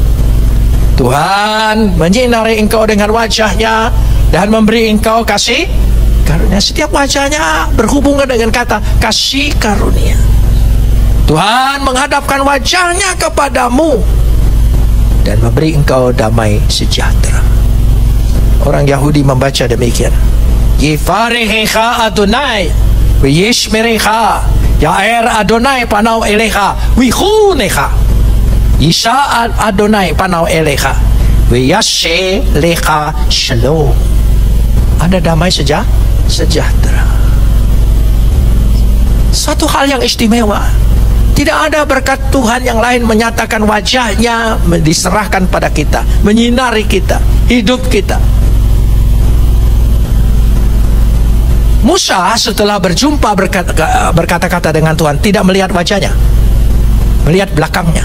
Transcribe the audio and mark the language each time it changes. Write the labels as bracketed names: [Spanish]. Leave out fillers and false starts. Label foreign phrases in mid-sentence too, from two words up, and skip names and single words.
[Indonesian] Tuhan menyinari engkau dengan wajahnya dan memberi engkau kasih karunia. Setiap wajahnya berhubungan dengan kata kasih karunia. Tuhan menghadapkan wajahnya kepadamu dan memberi engkau damai sejahtera. Orang Yahudi membaca demikian. [Hebrew] יברכך אדוני וישמרך יאר אדוני פניו אליך ויחנך ישא אדוני פניו אליך וישם לך שלום. [Indonesian] Ada damai sejahtera. Satu hal yang istimewa. Tidak ada berkat Tuhan yang lain menyatakan wajahnya, diserahkan pada kita, menyinari kita, hidup kita. Musa setelah berjumpa berkata-kata dengan Tuhan tidak melihat wajahnya, melihat belakangnya.